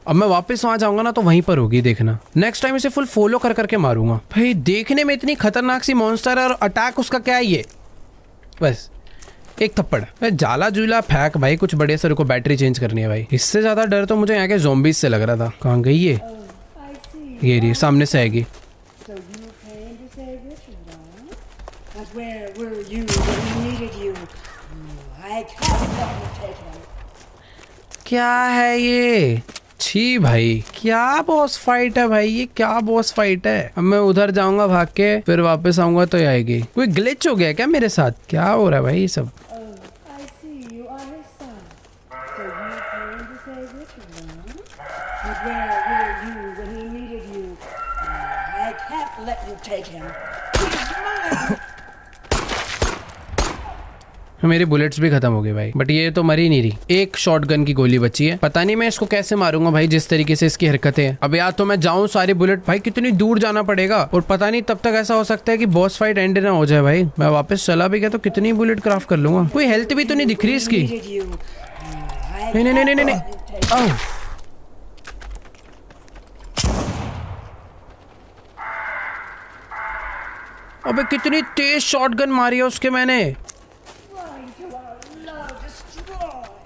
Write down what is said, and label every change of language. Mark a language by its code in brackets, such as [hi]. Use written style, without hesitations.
[hi] अब मैं वापस वहां जाऊंगा ना तो वहीं पर होगी, देखना। नेक्स्ट टाइम इसे फुल फॉलो कर करके मारूंगा। भाई देखने में इतनी खतरनाक सी मॉन्स्टर है और अटैक उसका क्या है ये, बस एक थप्पड़। जाला जूला फेंक भाई, कुछ बड़े सर को बैटरी चेंज करनी है भाई। इससे ज्यादा डर तो मुझे यहाँ के ज़ॉम्बीज से लग रहा था। कहाँ गई ये? ये रही, सामने से आएगी। [en] So you came to save Richard, huh? But where were you when we needed you? I can't let you take him. [hi] क्या है ये? छी भाई, क्या बॉस फाइट है भाई, ये क्या बॉस फाइट है। अब मैं उधर जाऊंगा भाग के, फिर वापस आऊंगा तो आएगी। कोई ग्लिच हो गया क्या मेरे साथ? क्या हो रहा है भाई ये सब? [en] Oh, I see you are his son. So you came to save Richard, huh? But where were you when he needed you? I can't let you take him. He's mine. [hi] मेरे बुलेट्स भी खत्म हो गए भाई, but ये तो मर ही नहीं रही। एक शॉटगन की गोली बची है, पता नहीं मैं इसको कैसे मारूंगा भाई, जिस तरीके से इसकी हरकतें हैं। अब या तो मैं जाऊं सारे बुलेट, भाई कितनी दूर जाना पड़ेगा, और पता नहीं तब तक ऐसा हो सकता है कि बॉस फाइट एंड ना हो जाए भाई। मैं वापस चला भी गया तो कितनी बुलेट क्राफ्ट कर लूंगा। कोई हेल्थ भी तो नहीं दिख रही इसकी। [en] Needed you. I [hi] नहीं नहीं नहीं नहीं नहीं। आह। अबे कितनी तेज शॉटगन मारी है उसके मैंने। Trying to outlaw, destroy.